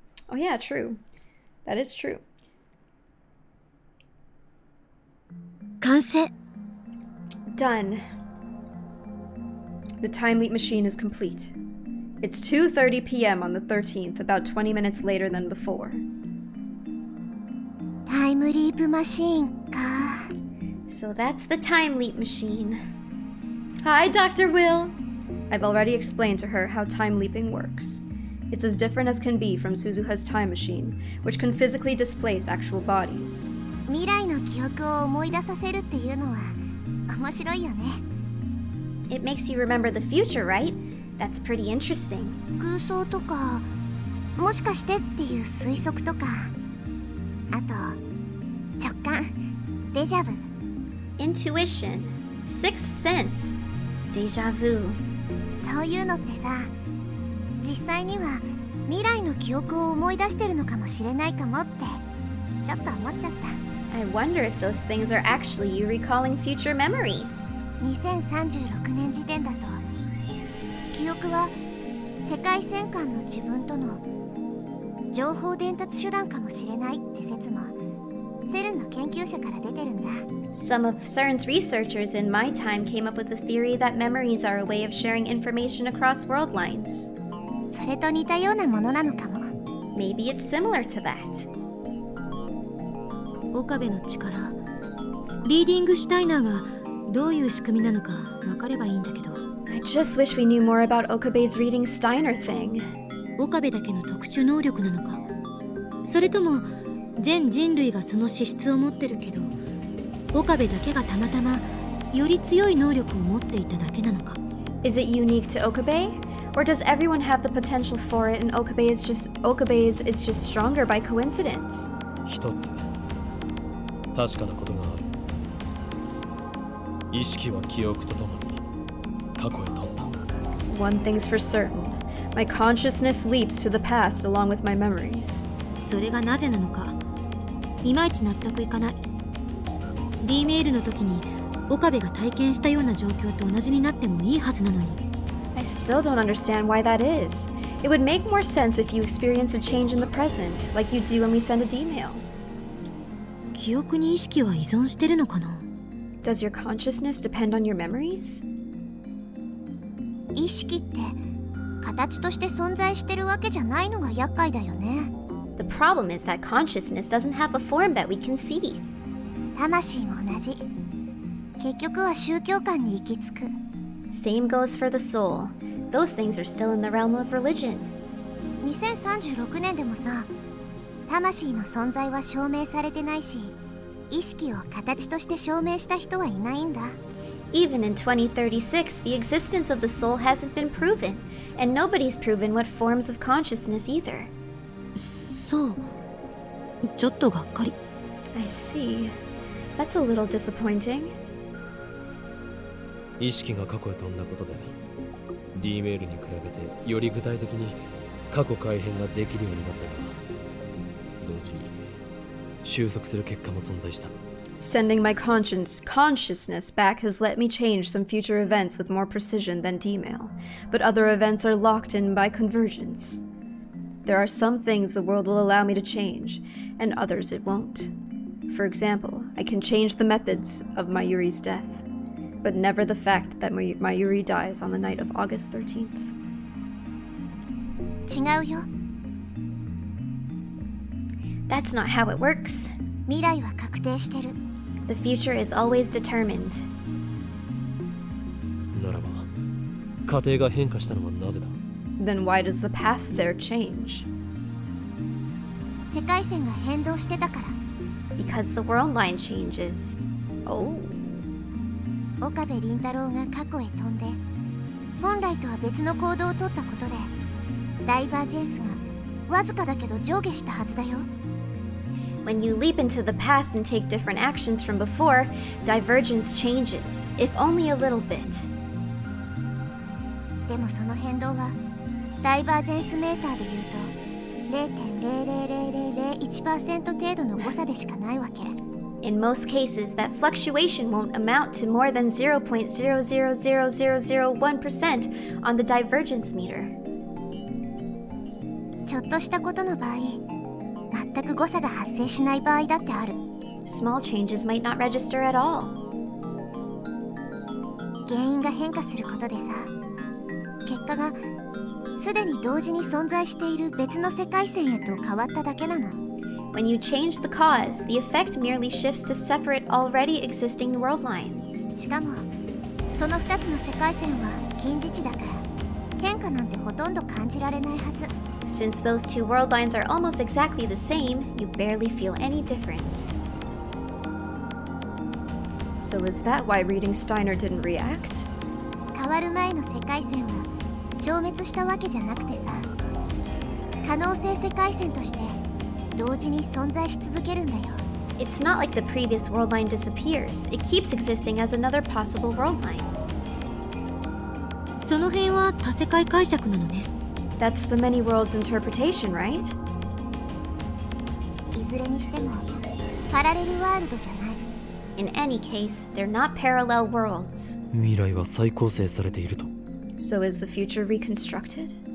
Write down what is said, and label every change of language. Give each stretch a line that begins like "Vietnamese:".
English: Oh yeah, true. That is true.
Japanese: 完成。
English: Done. The time leap machine is complete. It's 2:30 p.m. on the 13th, about 20 minutes later than before.
Japanese: タイムリープマシーンか。
English: So that's the time leap machine. Hi, Dr. Will. I've already explained to her how time leaping works. It's as different as can be from Suzuha's time machine, which can physically displace actual bodies.
Japanese: 未来の記憶を思い出させるっていうのは面白いよね。
English: It makes you remember the future, right? That's pretty interesting.
Japanese: 空想とか、もしかしてっていう推測とか、あと直感、デジャブ。
English: Intuition, sixth sense, déjà vu.
Japanese: そういうのってさ、実際には未来の記憶を思い出してるのかもしれないかもってちょっと思っちゃった。
English: I wonder if those things are actually you recalling future memories.
Japanese: 2036年時点だと記憶は世界戦艦の自分との情報伝達手段かもしれないって説もセルンの研究者から出てるんだ。
English: Some of CERN's researchers in my time came up with the theory that memories are a way of sharing information across world lines.
Japanese: それと似たようなものなのかも。
English: Maybe it's similar to that.
Japanese: 岡部の力、リーディングシュタイナーがどういう仕組みなのか分かればいいんだけど。
English: I just wish we knew more about Okabe's reading Steiner thing.
Japanese: 岡部だけの特殊能力なのか、それとも全人類がその資質を持ってるけど岡部だけがたまたまより強い能力を持っていただけなのか。
English: Is it unique to Okabe? Or does everyone have the potential for it and Okabe's is just stronger by coincidence?
Japanese: 一つ確かなことがある。意識は記憶とともに過去へ飛んだ。
English: One thing's for certain. My consciousness leaps to the past along with my memories.
Japanese: それがなぜなのかいまいち納得いかない。 D メールの時に岡部が体験したような状況と同じになってもいいはずなのに。
English: I still don't understand why that is. It would make more sense if you experienced a change in the present, like you do when we send a D-mail.
Japanese: 記憶に意識は依存してるのかな？
English: Does your consciousness depend on your memories?
Japanese: 意識って形として存在してるわけじゃないのが厄介だよね。
English: The problem is that consciousness doesn't have a form that we can see.
Japanese: 魂も同じ。結局は宗教観に行き着く。
English: Same goes for the soul. Those things are still in the realm of religion.
Japanese: 2036年でもさ、魂の存在は証明されてないし、意識を形として証明した人はいないんだ。
English: Even in 2036, the existence of the soul hasn't been proven, and nobody's proven what forms of consciousness either.
Japanese: そう。ちょっとがっかり。
English: I see. That's a little disappointing.
Japanese: 意識が過去へ飛んだことで D メールに比べてより具体的に過去改変ができるようになったが同時に収束する結果も存在した。
English: Sending my consciousness back has let me change some future events with more precision than D-mail, but other events are locked in by convergence. There are some things the world will allow me to change, and others it won't. For example, I can change the methods of Mayuri's death, but never the fact that Mayuri dies on the night of August 13th.
Japanese: 違うよ。
English: That's not how it works.
Japanese: 未来は確定してる。
English: The future is always determined.
Japanese: ならば過程が変化したのはなぜだ？
English: Then why does the path there change?
Japanese: 世界線が変動してたから。
English: Because the world line changes. Oh.
Japanese: 岡部倫太郎が過去へ飛んで、本来とは別の行動をとったことで、ダイバージェンスがわずかだけど上下したはずだよ。
English: When you leap into the past and take different actions from before, divergence changes, if only a little bit.
Japanese: でもその変動はダイバージェンスメーターで言うと 0.00001% 程度の誤差でしかないわけ。
English: In most cases, that fluctuation won't amount to more than 0.0000001% on the divergence meter.
Japanese: ちょっとしたことの場合、全く誤差が発生しない場合だってある。
English: Small changes might not register at all.
Japanese: 原因が変化することでさ、結果がすでに同時に存在している別の世界線へと変わっただけなの。
English: When you change the cause, the effect merely shifts to separate already existing world lines.
Japanese: しかも、その2つの世界線は近似値だから、変化なんてほとんど感じられないはず。
English: Since those two world lines are almost exactly the same, you barely feel any difference. So is that why reading Steiner didn't react?
Japanese: 変わる前の世界線は消滅したわけじゃなくてさ、可能性世界線として同時に存在し続けるんだよ。
English: It's not like the previous world line disappears. It keeps existing as another possible world line.
Japanese: その辺は多世界解釈なのね。
English: That's the many worlds interpretation, right?
Japanese: いずれにしてもパラレルワールドじゃない。
English: In any case, they're not parallel worlds.
Japanese: 未来は再構成されていると。
English: So is the future reconstructed?